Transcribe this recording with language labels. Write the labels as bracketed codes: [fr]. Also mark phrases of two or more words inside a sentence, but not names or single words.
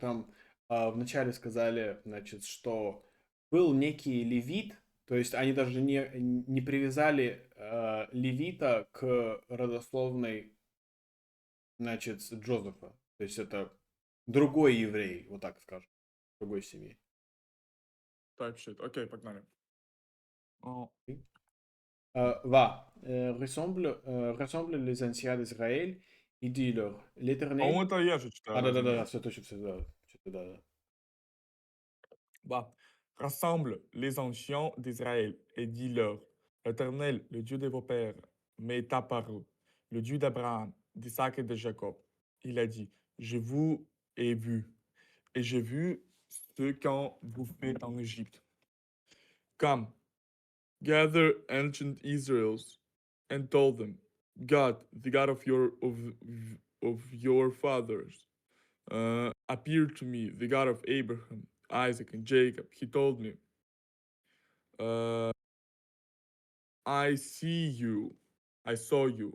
[ru] Там вначале сказали, значит, что был некий левит, то есть они даже не привязали левита к родословной, значит, Джозефа. То есть это другой еврей, вот так скажем, другой семьи. [en] Type shit. [ru] Окей, погнали. [fr] Rassemble les anciens d'Israël et dis-leur, [ru] По-моему, [fr] l'Éternel... [ru] это я же читаю, разве Да, нет? все точно, все, да, что-то, да. [fr] Bah, rassemble les anciens d'Israël et dis-leur, l'Éternel, le Dieu de vos pères, m'est apparu, le Dieu d'Abraham, d'Isaac et de Jacob. Il a dit, je vous ai vu, et j'ai vu ce qu'en vous faites en Égypte. [en] Come, gather ancient Israels, and told them, God, the God of your fathers, appeared to me, the God of Abraham, Isaac, and Jacob. He told me, uh, I see you, I saw you,